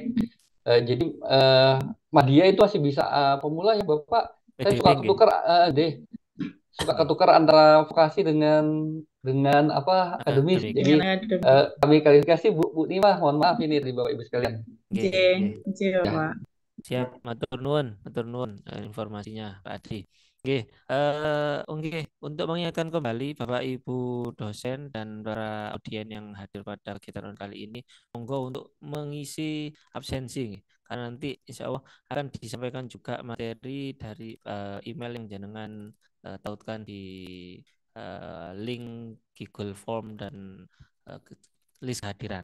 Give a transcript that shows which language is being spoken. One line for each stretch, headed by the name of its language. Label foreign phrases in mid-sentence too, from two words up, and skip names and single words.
Indonesian: Jadi Madia itu masih bisa pemula ya Bapak. Saya suka ketukar suka ketukar antara vokasi dengan apa akademis. Jadi kami klarifikasi Bu Nima, mohon maaf ini dari Bapak Ibu sekalian. Siap,
Javanese: matur nuwun
Indonesian: informasinya Pak Adi. Untuk mengingatkan kembali Bapak Ibu dosen dan para audien yang hadir pada kegiatan kali ini, monggo untuk mengisi absensi. karena nanti
Arabic: إن شاء الله
Indonesian: akan disampaikan juga materi dari email yang jenengan tautkan di link Google Form dan list hadiran.